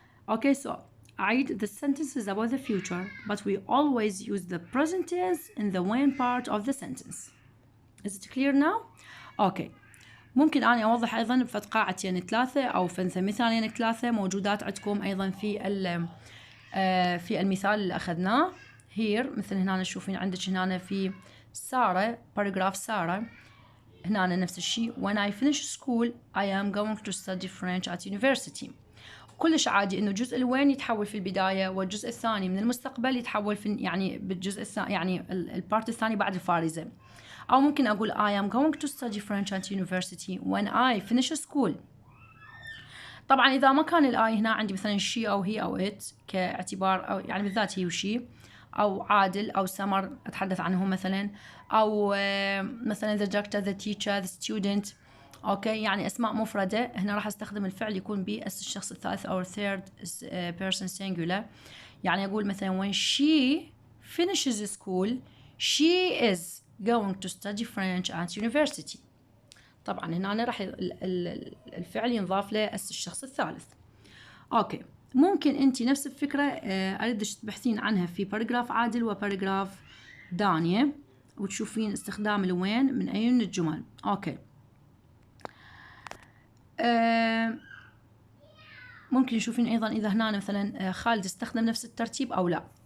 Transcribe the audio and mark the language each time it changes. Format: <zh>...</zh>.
<en>Okay, so أعيد the sentence is about the future but we always use the present tense in the when part of the sentence. Is it clear now? Okay.</en> <ar>ممكن أنا أوضح أيضا بفد قاعتين 3 أو فد مثالين 3 موجودات عندكم أيضا في المثال اللي أخذناه.</ar> <en>here</en> <ar>مثل هنا تشوفين عندك هنا في سارة</ar> <en>paragraph</en> <ar>سارة هنا نفس الشيء</ar> <en>when I finish school I am going to study French at university.</en> <ar>كلش عادي إنه جزء الوين يتحول في البداية والجزء الثاني من المستقبل يتحول في يعني بالجزء الثاني، يعني البارت الثاني بعد الفارزة. أو ممكن أقول</ar> <en>I am going to study French at university when I finish school.</en> <ar>طبعا إذا ما كان الآي هنا عندي مثلا she أو he أو it كاعتبار أو يعني بالذات هي وشي، أو عادل أو سمر أتحدث عنهم مثلا، أو مثلا</ar> <en>the doctor the teacher the student.</en> <ar>أوكي، يعني أسماء مفردة. هنا راح أستخدم الفعل يكون بالشخص الثالث أو</ar> <en>third person singular.</en> <ar>يعني أقول مثلا</ar> <en>when she finishes school she is going to study French at university.</en> <ar>طبعا هنا راح الفعل ينضاف له الشخص الثالث. اوكي، ممكن انت نفس الفكره اريدك تبحثين عنها في باراجراف عادل وباراجراف دانية وتشوفين استخدام الوين من اي من الجمل. اوكي، ممكن تشوفين ايضا اذا هنا مثلا خالد استخدم نفس الترتيب او لا.</ar>